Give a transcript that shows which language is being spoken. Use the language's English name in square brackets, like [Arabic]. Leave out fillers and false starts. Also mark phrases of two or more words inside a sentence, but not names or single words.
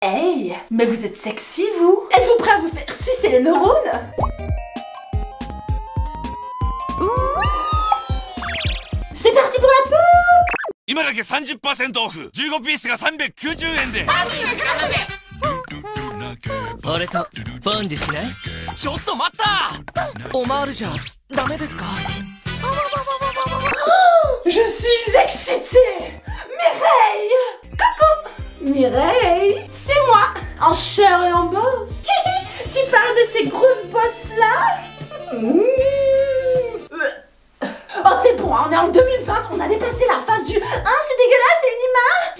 [French] Hey, mais vous êtes sexy, vous? Êtes-vous prêt à vous faire sucer les neurones? Oui. C'est parti pour la pub! [Japanese] 今だけ 30% オフ15ピースが390円で俺とフォンデュしない？ちょっと待った！オマールじゃダメですか？ [French] Je suis excitée! Mireille! Coucou! Mireille, c'est moi, en chair et en bosse. Tu parles de ces grosses bosses-là? Oh, c'est bon, hein, on est en 2020, on a dépassé la phase du « Hein, c'est dégueulasse, c'est une image !»